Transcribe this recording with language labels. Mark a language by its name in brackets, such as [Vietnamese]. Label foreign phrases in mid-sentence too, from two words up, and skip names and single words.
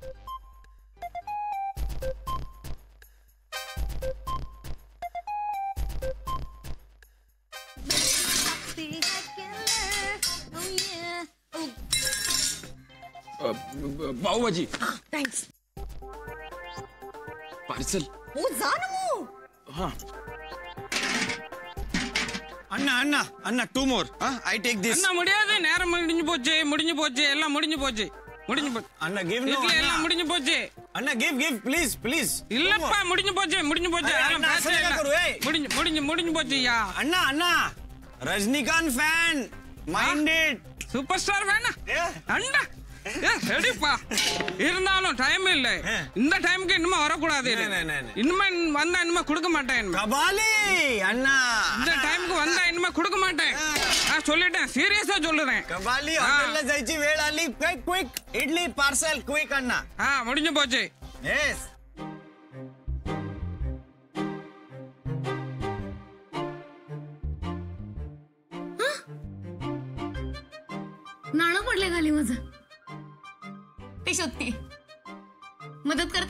[Marathi] पावभाजी थँक्स. पार्सल. हो जा ना मग. हा अण्णा अण्णा अण्णा [English] 2 more. I take this. [Tamil] அண்ணா முடியாது, நேரம் முடிஞ்சு போச்சு, முடிஞ்சு போச்சு, எல்லாம் முடிஞ்சு போச்சு, முடிஞ்சு போச்சு. [English] अण्णा give no. [Tamil] இட்லி எல்லாம் முடிஞ்சு போச்சு. [English] अण्णा give please please. [Tamil] இல்லப்பா முடிஞ்சு போச்சு, முடிஞ்சு போச்சு. [Marathi] अरे, [Tamil] அதெல்லாம் அண்ணா, பிரச்சனை [Marathi] असं नका [Tamil] இல்ல. [Marathi] करू, ए. [Tamil] முடிஞ்சு முடிஞ்சு முடிஞ்சு போச்சுயா. [Marathi] अण्णा अण्णा रजनीकांत [English] fan minded. super star [Tamil] வேணா அண்ணா. ரெடிப்பா, இருந்தாலும் டைம் இல்ல. இந்த டைமுக்கு இன்னும் வரக்கூடாது. இனிமே வந்தா இனிமே கொடுக்க மாட்டேன். [Marathi] कबाली अण्णा. [Tamil] இந்த டைமுக்கு வந்தா இனிமே கொடுக்க மாட்டேன். நான் சொல்லிட்டேன், சீரியஸா சொல்லுறேன். [Marathi] कबाली हॉटेलला जायची वेळ आली. [English] quick idli parcel quick [Marathi] अण्णा. [Tamil] முடிஞ்சு போச்சு. [Marathi] येस. नाणं पडले खाली माझं. ते शोधते. मदत करता?